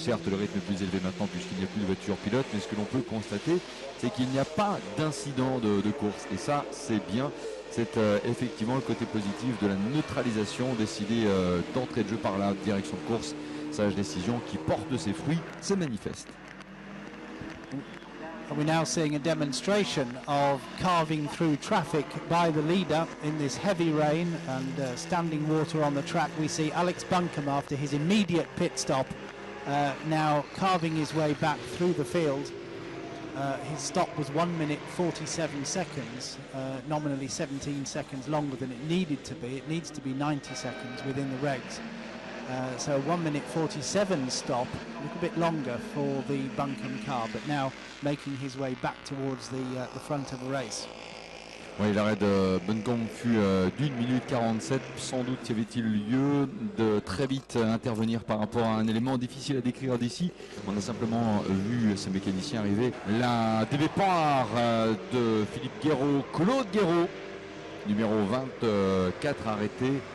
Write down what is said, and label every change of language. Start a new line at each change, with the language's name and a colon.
French: Certes, le rythme est plus élevé maintenant puisqu'il n'y a plus de voiture pilote, mais ce que l'on peut constater, c'est qu'il n'y a pas d'incident de course. Et ça, c'est bien. C'est effectivement le côté positif de la neutralisation décidée d'entrée de jeu par la direction de course. Sage décision qui porte ses fruits, c'est manifeste.
English: And we're now seeing a demonstration of carving through traffic by the leader in this heavy rain and standing water on the track. We see Alex Buncombe after his immediate pit stop now carving his way back through the field. His stop was 1 minute 47 seconds, nominally 17 seconds longer than it needed to be. It needs to be 90 seconds within the regs. So 1 minute 47 stop, a little bit longer for the Buncombe car, but now making his way back towards the front of the race.
French: Oui, l'arrêt de Buncombe fut d'1 minute 47. Sans doute y avait-il lieu de très vite intervenir par rapport à un élément difficile à décrire d'ici. On a simplement vu ce mécanicien arriver. La départ de Philippe Guéraud, Claude Guéraud, numéro 24 arrêté.